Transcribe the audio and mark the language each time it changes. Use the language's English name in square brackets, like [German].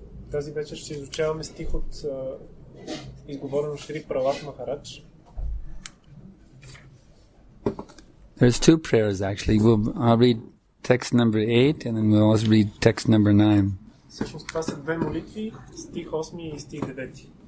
[Bulgarian] Тази вечер ще изучаваме стих от изговорено Шри Пралад Махарадж. [English] There's two prayers actually. I'll read text number 8 and then we'll also read text number 9. [Bulgarian] Всъщност това са две молитви, стих 8 и стих 9.